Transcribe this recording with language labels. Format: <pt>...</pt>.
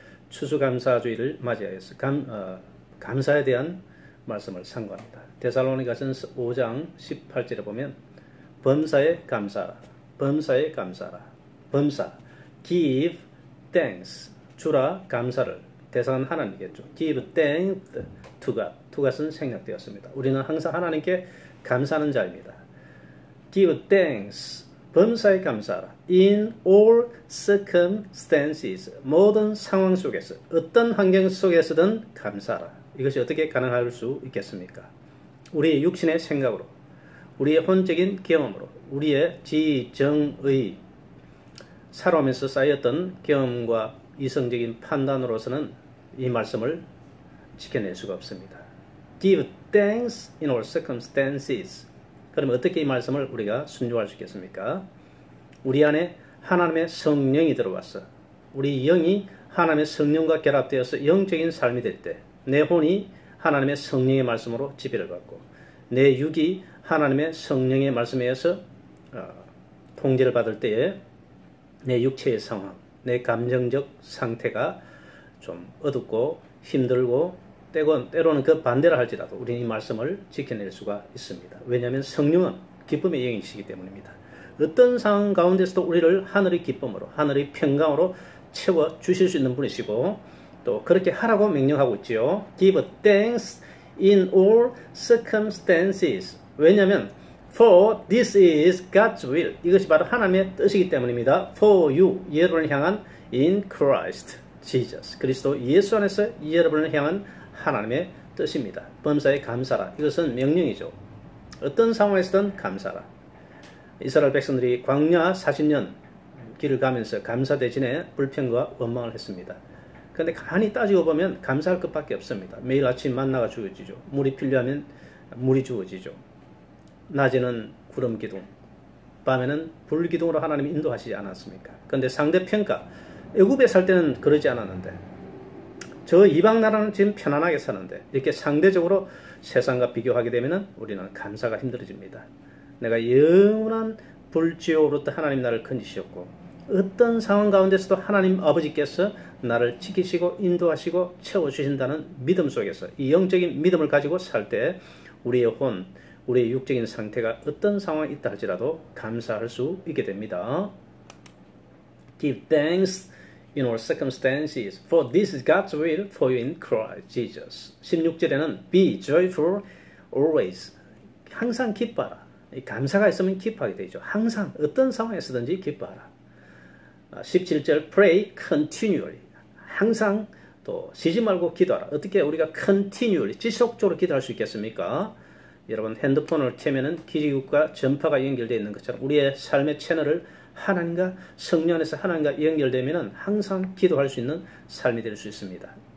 <ko>추수감사주의를 맞이하여서 감사에 대한 말씀을 상고합니다. 데살로니가전서 5장 18절에 보면 범사에 감사하라, 범사에 감사하라, 범사</ko> <en>give thanks,</en> <ko>주라 감사를, 대상은 하나님이겠죠.</ko> <en>give thanks to God, to God은</en> <ko>생략되었습니다. 우리는 항상 하나님께 감사하는 자입니다.</ko> <en>give thanks,</en> <ko>범사에 감사하라.</ko> <en>in all circumstances,</en> <ko>모든 상황 속에서, 어떤 환경 속에서든 감사하라. 이것이 어떻게 가능할 수 있겠습니까? 우리의 육신의 생각으로, 우리의 혼적인 경험으로, 우리의 지정의 살아오면서 쌓였던 경험과 이성적인 판단으로서는 이 말씀을 지켜낼 수가 없습니다.</ko> <en>Give thanks in all circumstances.</en> <ko>그러면 어떻게 이 말씀을 우리가 순종할 수 있겠습니까? 우리 안에 하나님의 성령이 들어와서 우리 영이 하나님의 성령과 결합되어서 영적인 삶이 될 때 내 혼이 하나님의 성령의 말씀으로 지배를 받고 내 육이 하나님의 성령의 말씀에 의해서 통제를 받을 때에 내 육체의 상황, 내 감정적 상태가 좀 어둡고 힘들고 때로는 그 반대를 할지라도 우리는 이 말씀을 지켜낼 수가 있습니다. 왜냐하면 성령은 기쁨의 영이시기 때문입니다. 어떤 상황 가운데서도 우리를 하늘의 기쁨으로, 하늘의 평강으로 채워주실 수 있는 분이시고 또 그렇게 하라고 명령하고 있지요.</ko> <en>Give thanks in all circumstances.</en> <ko>왜냐하면</ko> <en>For this is God's will.</en> <ko>이것이 바로 하나님의 뜻이기 때문입니다.</ko> <en>For you,</en> <ko>여러분을 향한</ko> <en>in Christ Jesus.</en> <ko>그리스도 예수 안에서 여러분을 향한 하나님의 뜻입니다. 범사에 감사라. 이것은 명령이죠. 어떤 상황에서든 감사라. 이스라엘 백성들이 광야 40년 길을 가면서 감사 대신에 불평과 원망을 했습니다. 그런데 가만히 따지고 보면 감사할 것밖에 없습니다. 매일 아침 만나가 주어지죠. 물이 필요하면 물이 주어지죠. 낮에는 구름 기둥, 밤에는 불 기둥으로 하나님이 인도하시지 않았습니까? 그런데 상대평가, 애굽에 살 때는 그러지 않았는데 저 이방 나라는 지금 편안하게 사는데 이렇게 상대적으로 세상과 비교하게 되면 우리는 감사가 힘들어집니다. 내가 영원한 불지옥으로부터 하나님 나를 건지셨고 어떤 상황 가운데서도 하나님 아버지께서 나를 지키시고 인도하시고 채워주신다는 믿음 속에서 이 영적인 믿음을 가지고 살 때 우리의 혼, 우리의 육적인 상태가 어떤 상황에 있다 할지라도 감사할 수 있게 됩니다.</ko> <en>Give thanks in all circumstances, for this is God's will for you in Christ Jesus.</en> <ko>16절에는</ko> <en>be joyful always.</en> <ko>항상 기뻐하라. 감사가 있으면 기뻐하게 되죠. 항상 어떤 상황에서든지 기뻐하라.</ko> <en>17절 pray continually.</en> <ko>항상 또 쉬지 말고 기도하라. 어떻게 우리가 continually 지속적으로 기도할 수 있겠습니까? 여러분 핸드폰을 켜면은 기지국과 전파가 연결되어 있는 것처럼 우리의 삶의 채널을 하나님과 성령 안에서 하나님과 연결되면은 항상 기도할 수 있는 삶이 될 수 있습니다.</ko>